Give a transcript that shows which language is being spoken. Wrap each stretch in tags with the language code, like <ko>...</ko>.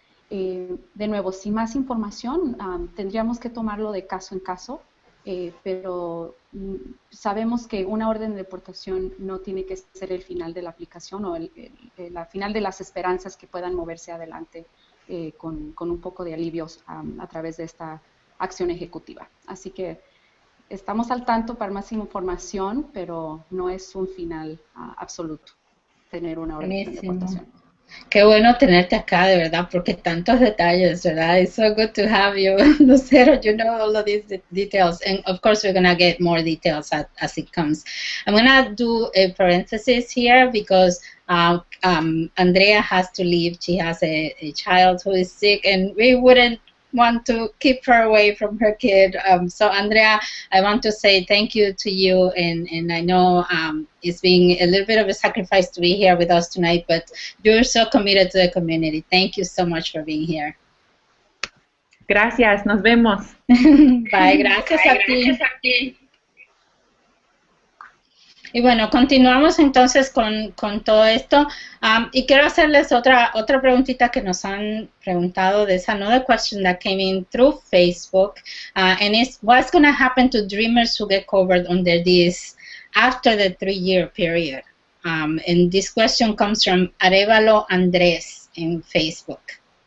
<es>De nuevo, sin más información, tendríamos que tomarlo de caso en caso, pero sabemos que una orden de deportación no tiene que ser el final de la aplicación o el final de las esperanzas que puedan moverse adelante con un poco de alivios a través de esta acción ejecutiva. Así que estamos al tanto para más información, pero no es un final absoluto tener una orden de deportación. Qué bueno tenerte acá, de verdad, porque tantos detalles, ¿verdad?</es> <en>It's so good to have you, Lucero. You know all of these details, and of course we're gonna get more details as it comes. I'm gonna do a parenthesis here because Andrea has to leave. She has a child who is sick, and we wouldn't want to keep her away from her kid. So Andrea, I want to say thank you to you, and I know it's been a little bit of a sacrifice to be here with us tonight, but you're so committed to the community. Thank you so much for being here.</en> <es>Gracias, nos vemos. Bye, gracias a ti. Y bueno, continuamos entonces con todo esto. Y quiero hacerles otra preguntita que nos han preguntado.</es> <en>There's another question that came in through Facebook. And it's, what's going to happen to dreamers who get covered under this after the 3-year period? And this question comes from Arevalo Andres in Facebook.</en>